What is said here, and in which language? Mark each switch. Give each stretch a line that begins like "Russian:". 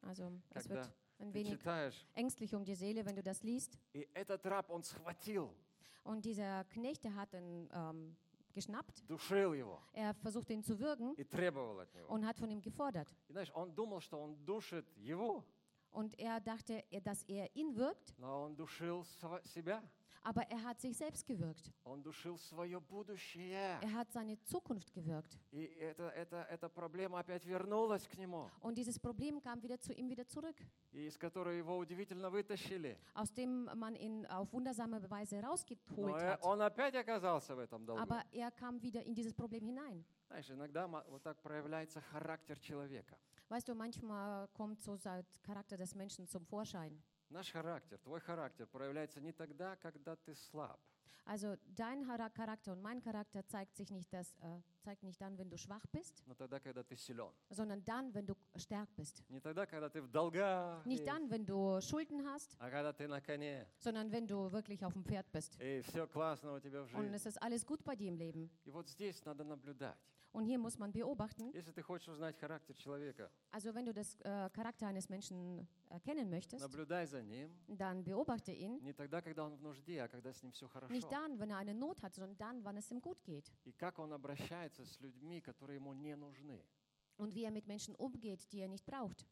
German: Also es wird ein wenig ängstlich um die Seele, wenn du das liest.
Russian: И этот раб он схватил.
German: Und dieser Knecht, der hat ihn geschnappt.
Russian: Душил его.
German: Er versucht ihn zu würgen.
Russian: И требовал от него.
German: Und hat von ihm gefordert.
Russian: И, знаешь, он думал, что он душит его.
German: Und er dachte, dass er ihn würgt.
Russian: Но он душил себя.
German: Aber er hat sich selbst gewürgt.
Russian: Он душил свое будущее.
German: Er hat seine Zukunft gewürgt.
Russian: И эта проблема опять вернулась к нему.
German: Und dieses Problem kam wieder zu ihm wieder zurück.
Russian: И из которой его удивительно вытащили.
German: Aus dem man ihn auf wundersame Weise rausgeholt hat.
Russian: Он опять оказался в этом долгу.
German: Aber er kam wieder in dieses Problem hinein.
Russian: Знаешь, иногда вот так проявляется характер человека.
German: Weißt du, manchmal kommt so der Charakter des Menschen zum Vorschein.
Russian: Наш характер, твой характер проявляется не тогда, когда ты слаб.
German: Also dein Charakter und mein Charakter zeigt nicht dann, wenn du schwach bist.
Russian: Но тогда, когда ты силен.
German: Sondern dann, wenn du stark bist.
Russian: Не тогда, когда ты в долгах.
German: Nicht dann, wenn du Schulden hast.
Russian: А когда ты на коне.
German: Sondern wenn du wirklich auf dem Pferd bist.
Russian: И все классно у тебя в жизни.
German: Und es ist alles gut bei dir im Leben.
Russian: И вот здесь надо наблюдать.
German: Und hier muss man beobachten.
Russian: Если ты хочешь узнать характер человека.
German: Also wenn du das Charakter eines Menschen erkennen möchtest.
Russian: Наблюдай за ним.
German: Dann beobachte ihn.
Russian: Не тогда, когда он в нужде, а когда с ним все хорошо.
German: Nicht dann, wenn er eine Not hat, sondern dann, wann es ihm gut geht.
Russian: И как он обращается с людьми, которые ему не нужны.
German: Und wie er mit Menschen umgeht, die er nicht braucht.